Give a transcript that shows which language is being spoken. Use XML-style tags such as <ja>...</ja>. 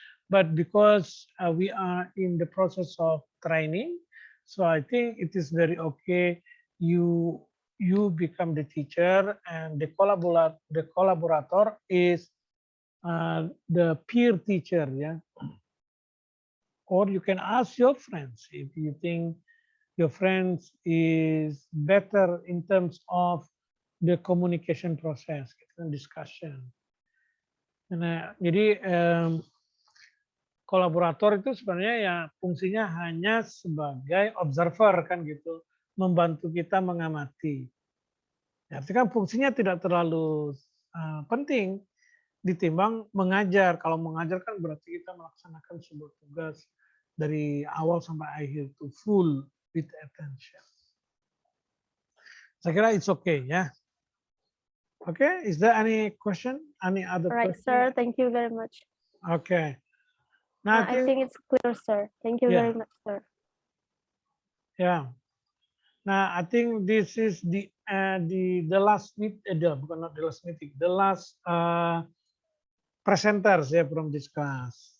<en>But because we are in the process of training, so I think it is very okay you become the teacher and the collaborator is the peer teacher, yeah. Or you can ask your friends if you think your friends is better in terms of the communication process, discussion.</en> <id>Nah, jadi kolaborator itu sebenarnya ya fungsinya hanya sebagai observer kan gitu, membantu kita mengamati. Ya, artinya kan fungsinya tidak terlalu penting ditimbang mengajar. Kalau mengajar kan berarti kita melaksanakan sebuah tugas dari awal sampai akhir itu</id> <en>full with attention.</en> <id>Saya kira</id> <en>it's okay</en> <id>ya.</id> <en>Okay, is there any question? Any other Right, question? sir. Thank you very much. Okay. I think it's clear, sir. Thank you very much, sir.</en> <id>Ya.</id> <en>Nah, I think this is the last</en> <id>bukan</id> <en>not the last meeting, the last presenters ya from this class.</en>